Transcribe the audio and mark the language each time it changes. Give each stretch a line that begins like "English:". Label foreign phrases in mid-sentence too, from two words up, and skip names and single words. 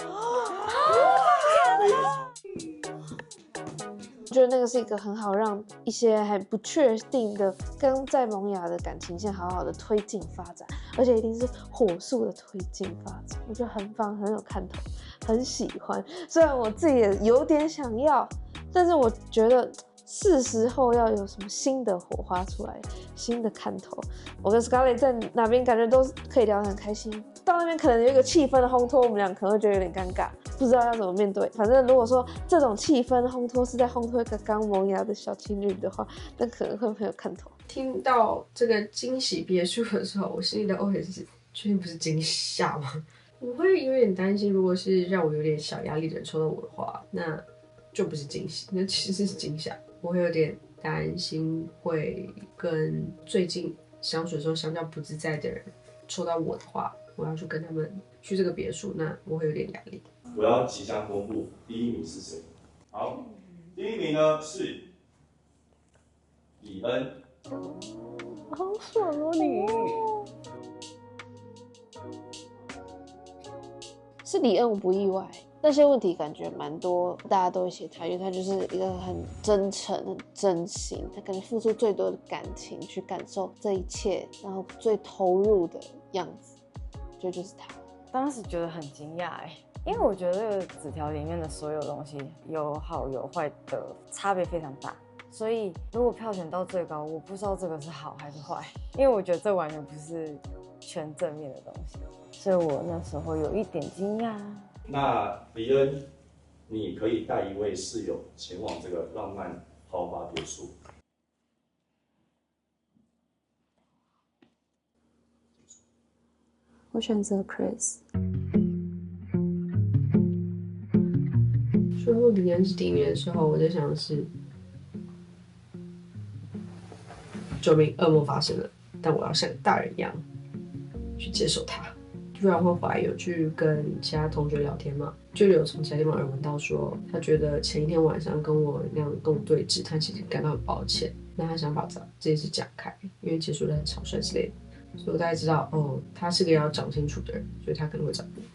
Chinese: 我覺得那個是一個很好讓一些還不確定的跟在萌芽的感情線好好的推進發展，而且一定是火速的推進發展，我覺得很棒，很有看頭，很喜歡。雖然我自己也有點想要，但是我覺得是時候要有什麼新的火花出來，新的看頭。我跟 Scarlett 在哪邊感覺都可以聊得很開心，到那邊可能有一個氣氛的烘托，我們倆可能會覺得有點尷尬，不知道要怎麼面對。反正如果說這種氣氛烘托是在烘托一個剛萌芽的小情侶的話，那可能會很有看頭。聽到這個驚喜別墅的時候，我心裡的 OS 是：確定不是驚嚇嗎？我會有點擔心，如果是讓我有點小壓力的人抽到我的話，那就不是驚喜，那其實是驚嚇。我會有點擔心會跟最近相處的時候相較不自在的人抽到我的話，我要去跟他們去這個別墅，那我會有點壓力。我要即將公布第一名是誰。好，第一名呢是李恩，好爽哦你！是李恩，我不意外。那些问题感觉蠻多，大家都会寫他，因为他就是一個很真誠、很真心，他感覺付出最多的感情去感受這一切，然後最投入的樣子，我覺得就是他。當時覺得很驚訝因為我覺得這個紙條裡面的所有東西有好有壞的差別非常大，所以如果票選到最高，我不知道這個是好還是壞，因為我覺得這完全不是全正面的東西，所以我那時候有一點驚訝。那李恩，你可以帶一位室友前往這個浪漫豪華別墅。我選擇 Chris。說到李恩是第一名的時候，我在想的是，救命，噩夢發生了，但我要像大人一樣去接受它。然後後來有去跟其他同學聊天嘛，就有從其他地方耳聞到說，他覺得前一天晚上跟我那樣跟我對峙，他其實感到很抱歉，那他想把這件事講開，因為結束得很草率之類的，所以我大概知道哦，他是個要講清楚的人，所以他可能會找我。